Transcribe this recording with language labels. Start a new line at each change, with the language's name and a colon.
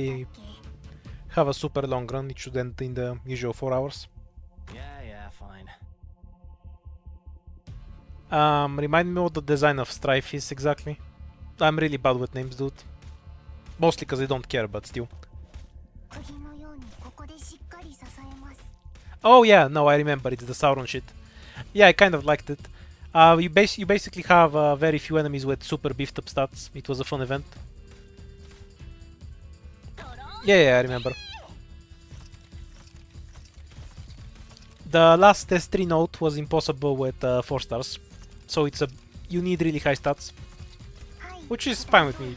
Japanese: でしたっけ
English: have a super long run, it should end in the usual 4 hours. Yeah, fine. Remind me what the design of Strife is exactly. I'm really bad with names, dude. Mostly because I don't care, but still.
Japanese: 釘のようにここでしっかり支えます。
English: Oh yeah, no, I remember. It's the Sauron shit. Yeah, I kind of liked it. You basically have very few enemies with super beefed up stats. It was a fun event. Yeah, I remember. The last S3 note was impossible with 4 stars, so you need really high stats, which is fine with me.